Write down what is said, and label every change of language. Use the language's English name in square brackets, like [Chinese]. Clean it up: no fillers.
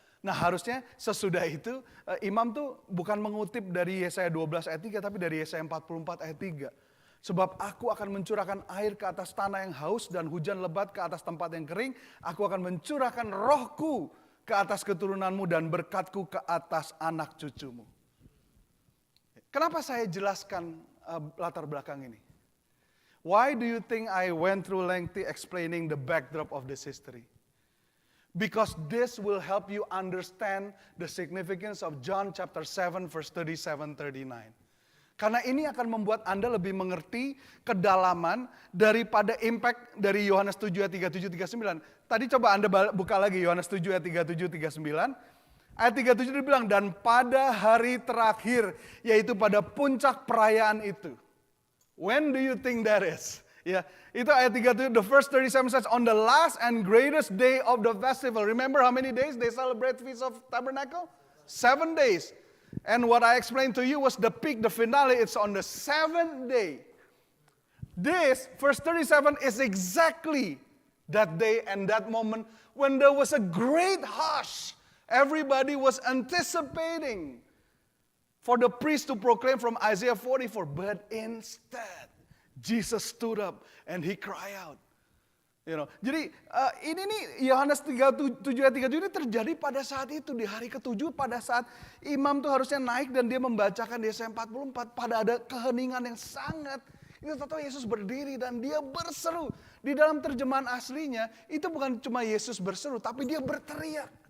[Indonesian] Nah harusnya sesudah itu imam tuh bukan mengutip dari Yesaya 12 ayat 3, tapi dari Yesaya 44 ayat 3. Sebab aku akan mencurahkan air ke atas tanah yang haus dan hujan lebat ke atas tempat yang kering. Aku akan mencurahkan rohku ke atas keturunanmu dan berkatku ke atas anak cucumu. Kenapa saya jelaskan latar belakang ini? [English] Why do you think I went through lengthy explaining the backdrop of this history? Because this will help you understand the significance of John chapter 7 verse 37-39. [Indonesian] Karena ini akan membuat Anda lebih mengerti kedalaman daripada impact dari Yohanes 7 ayat 37-39. Tadi coba Anda buka lagi Yohanes 7 ayat 37-39. Ayat 37 dibilang, dan pada hari terakhir, yaitu pada puncak perayaan itu. [English] When do you think that is? [Indonesian] Ya, itu ayat 37, [English] the first 37 says, on the last and greatest day of the festival. Remember how many days they celebrate Feast of Tabernacle? 7 days. And what I explained to you was the peak, the finale, it's on the 7th day. This, verse 37, is exactly that day and that moment when there was a great hush. Everybody was anticipating for the priest to proclaim from Isaiah 44. But instead, Jesus stood up and he cried out. [Indonesian] Jadi ini nih Yohanes 7 ayat 37 ini terjadi pada saat itu, di hari ke-7 pada saat imam tuh harusnya naik dan dia membacakan Yesaya 44 pada ada keheningan yang sangat. Itu tahu Yesus berdiri dan dia berseru. Di dalam terjemahan aslinya itu bukan cuma Yesus berseru tapi dia berteriak.